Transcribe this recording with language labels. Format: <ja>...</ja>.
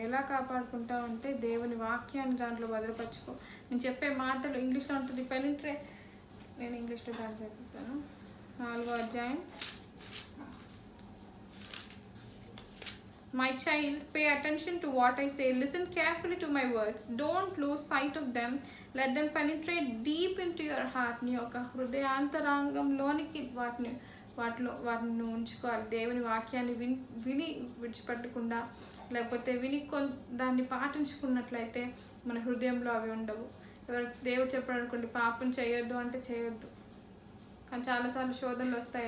<te>ఎలా కాపాడుకుంటావు అంటే దేవుని వాక్యాన్ని దాంట్లో భద్రపరచుకో. నేను చెప్పే మాటలు ఇంగ్లీష్లో ఉంటుంది పెనిట్రేట్, నేను ఇంగ్లీష్లో దాన్ని చెప్తాను. 4వ అధ్యాయం.</te> <en>My child, pay attention to what I say. Listen carefully to my words. Don't lose sight of them. Let them penetrate deep into your heart.</en> <te>నీ యొక్క హృదయాంతరాంగంలోనికి వాటిని ఉంచుకోవాలి. దేవుని వాక్యాన్ని విని విడిచిపెట్టకుండా, లేకపోతే దాన్ని పాటించుకున్నట్లయితే మన హృదయంలో అవి ఉండవు. దేవుడు చెప్పాడు అనుకోండి, పాపం చేయొద్దు అంటే చేయొద్దు. కానీ చాలాసార్లు శోధనలు వస్తాయి.</te>